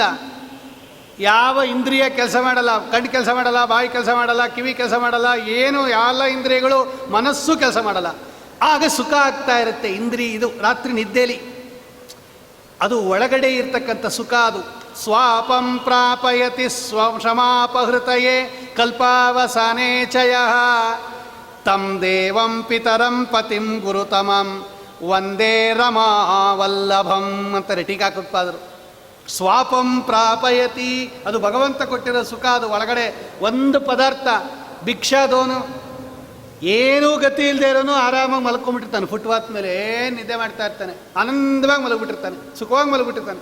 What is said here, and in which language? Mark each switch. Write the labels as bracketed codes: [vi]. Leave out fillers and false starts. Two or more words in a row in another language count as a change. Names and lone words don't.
[kn] ಯಾವ ಇಂದ್ರಿಯ ಕೆಲಸ ಮಾಡಲ್ಲ, ಕಣ್ಣು ಕೆಲಸ ಮಾಡಲ್ಲ, ಬಾಯಿ ಕೆಲಸ ಮಾಡಲ್ಲ, ಕಿವಿ ಕೆಲಸ ಮಾಡಲ್ಲ, ಏನು ಎಲ್ಲ ಇಂದ್ರಿಯಗಳು, ಮನಸ್ಸು ಕೆಲಸ ಮಾಡಲ್ಲ. ಆಗ ಸುಖ ಆಗ್ತಾ ಇರುತ್ತೆ ಇಂದ್ರಿಯ. ಇದು ರಾತ್ರಿ ನಿದ್ದೆಲಿ ಅದು ಒಳಗಡೆ ಇರ್ತಕ್ಕಂಥ ಸುಖ. [sa] ಅದು ಸ್ವಾಪಂ ಪ್ರಾಪಯತಿ ಕ್ಷಮಾಪಹೃತಯೇ ಕಲ್ಪಾವಸಾನೇ ಚಯಃ ತಂ ದೇವಂ ಪಿತರಂ ಪತಿಂ ಗುರುತಮಂ ವಂದೇ ರಮಾವಲ್ಲಭಂ [kn] ಅಂತಾರೆ ಟೀಕಾಕೃತ್ಪಾದರು. [sa] ಸ್ವಾಪಂ ಪ್ರಾಪಯತಿ, [kn] ಅದು ಭಗವಂತ ಕೊಟ್ಟಿರೋ ಸುಖ. ಅದು ಒಳಗಡೆ ಒಂದು ಪದಾರ್ಥ. ಭಿಕ್ಷಾದವನು ಏನೂ ಗತಿ ಇಲ್ಲದೆ ಇರೋನು ಆರಾಮಾಗಿ ಮಲ್ಕೊಂಡ್ಬಿಟ್ಟಿರ್ತಾನೆ, ಫುಟ್ಪಾತ್ ಮೇಲೆ ಏನು ನಿದ್ದೆ ಮಾಡ್ತಾ ಇರ್ತಾನೆ, ಆನಂದವಾಗಿ ಮಲಗಿಬಿಟ್ಟಿರ್ತಾನೆ, ಸುಖವಾಗಿ ಮಲಗಿಬಿಟ್ಟಿರ್ತಾನೆ.